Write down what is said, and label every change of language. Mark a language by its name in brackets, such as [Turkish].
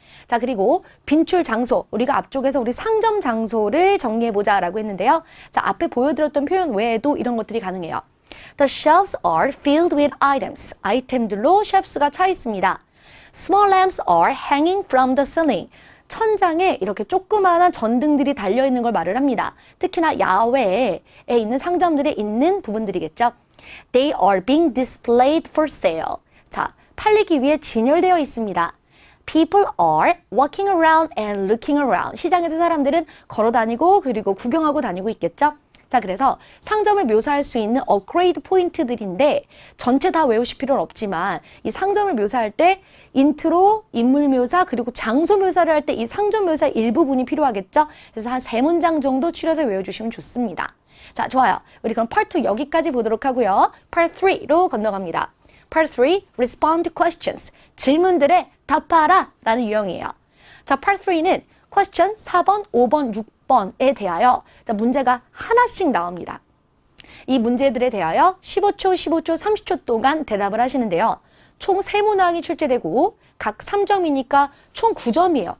[Korean] 자, 그리고 빈출 장소, 우리가 앞쪽에서 우리 상점 장소를 정리해보자 라고 했는데요. 자, 앞에 보여드렸던 표현 외에도 이런 것들이 가능해요. [English] The shelves are filled with items. [Korean] 아이템들로 쉘프스가 차 있습니다. [English] Small lamps are hanging from the ceiling. [Korean] 천장에 이렇게 조그마한 전등들이 달려있는 걸 말을 합니다. 특히나 야외에 있는 상점들에 있는 부분들이겠죠. [English] They are being displayed for sale. [Korean] 자, 팔리기 위해 진열되어 있습니다. [English] People are walking around and looking around. [Korean] 시장에서 사람들은 걸어 다니고 그리고 구경하고 다니고 있겠죠. 자, 그래서 상점을 묘사할 수 있는 업그레이드 포인트들인데 전체 다 외우실 필요는 없지만 이 상점을 묘사할 때 인트로, 인물 묘사, 그리고 장소 묘사를 할 때 이 상점 묘사의 일부분이 필요하겠죠. 그래서 한 3문장 정도 추려서 외워주시면 좋습니다. 자, 좋아요. 우리 그럼 Part 2 여기까지 보도록 하고요. Part 3로 건너갑니다. [English] Part 3, Respond to Questions. [Korean] 질문들에 답하라 라는 유형이에요. 자, Part 3는 Question 4번, 5번, 6번에 대하여 자, 문제가 하나씩 나옵니다. 이 문제들에 대하여 15초, 15초, 30초 동안 대답을 하시는데요. 총 3문항이 출제되고 각 3점이니까 총 9점이에요.